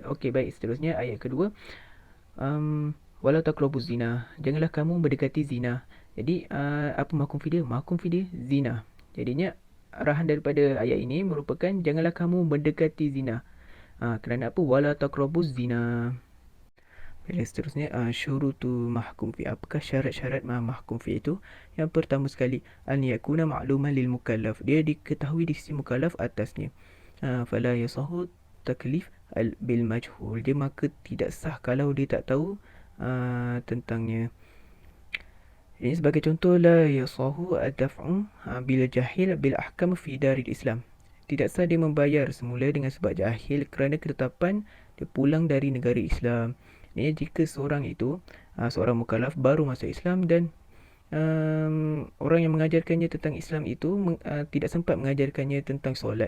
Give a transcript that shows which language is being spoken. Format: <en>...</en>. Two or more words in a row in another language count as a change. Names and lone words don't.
<ms>Okey, baik, seterusnya ayat kedua,</ms> <ar>ولا تقربوا الزنا,</ar> <ms>janganlah kamu mendekati zina. Jadi apa</ms> <ar>محكوم فيه</ar> <ms>dia?</ms> <ar>محكوم فيه</ar> <ms>dia zina. Jadinya arahan daripada ayat ini merupakan janganlah kamu mendekati zina. Kerana apa?</ms> <ar>ولا تقربوا الزنا.</ar> <ms>Bila seterusnya</ms> <ar>شروط محكوم فيه.</ar> <ms>Apakah syarat-syarat</ms> <ar>محكوم فيه</ar> <ms>itu? Yang pertama sekali,</ms> <ar>أن يكون معلوما للمكلف.</ar> <ms>Dia diketahui di sisi mukallaf atasnya.</ms> <ar>فلا يصح تكليف بالمجهول.</ar> <ms>Dia maka tidak sah kalau dia tak tahu tentangnya. Ini sebagai contoh,</ms> <ar>لا يصح الدفع بالجهل بالأحكام في دار الإسلام.</ar> <ms>Tidak sah dia membayar semula dengan sebab jahil kerana ketetapan dia pulang dari negara Islam. Ini jika seorang itu seorang mukallaf baru masuk Islam dan orang yang mengajarkannya tentang Islam itu tidak sempat mengajarkannya tentang solat.</ms>